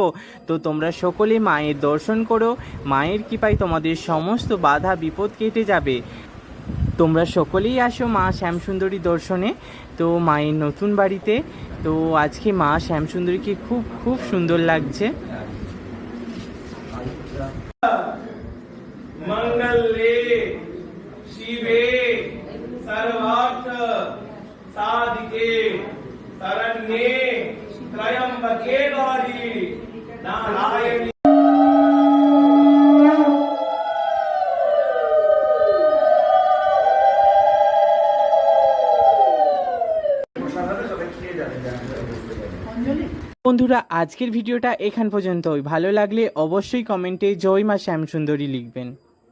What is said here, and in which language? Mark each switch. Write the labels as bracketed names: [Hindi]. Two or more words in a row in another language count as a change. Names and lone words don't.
[Bangla] তো তোমরা সকলে মায়ের দর্শন করো, মায়ের কৃপায় তোমাদের সমস্ত বাধা বিপদ কেটে যাবে। তোমরা সকলেই আসো মা শ্যামসুন্দরী দর্শনে। তো মায়ের নতুন বাড়িতে তো আজকে মা শ্যামসুন্দরীকে খুব খুব সুন্দর লাগছে। [Sanskrit] मंगले शिवे सर्वार्थ साधिके शरण्ये त्र्यंबके गौरी नारायणी। [Bangla] বন্ধুরা, আজকের ভিডিওটা এখান পর্যন্তই। ভালো লাগলে অবশ্যই কমেন্টে জয় মা শ্যামসুন্দরী লিখবেন।